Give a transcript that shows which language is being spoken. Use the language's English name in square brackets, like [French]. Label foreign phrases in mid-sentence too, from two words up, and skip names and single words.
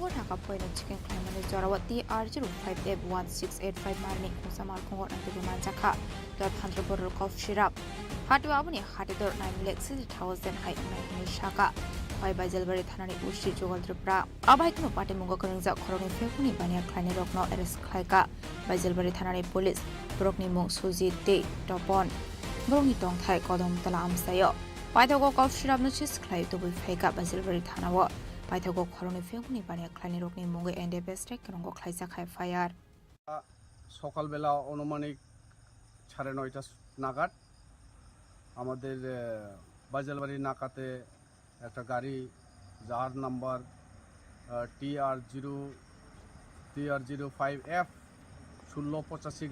[Kok Borok] thaka poina chicken claimani Jarawati R05F1685 marni kusamal fungo nanti manjaka 1200 bottle [English] cough syrup [Kok Borok] hatu abuni hatidor 9,60,000 hai unai shaka khwai Bazelbari Thanani ushi jogal tripura abai kuno party mungo kurungja khoroni fekmuni bania khlani rokno arrest khlaika Bazelbari Thanani Police brokni mung suji te topon Broni tong thai kodom tala amsayo. Paithago [English] cough syrup [Kok Borok] no chis khlai to bui phaika Bazelbari Thanawo. Paithago khoroni fekuni bania khlani rokni mungo ende bestek krongo khlaisa khai fire. [Bangla] সকাল বেলা অনুমানিক 9:30 নাগাদ আমাদের বাজালবাড়ি নাকাতে একটা গাড়ি যার নাম্বার TR05F 1685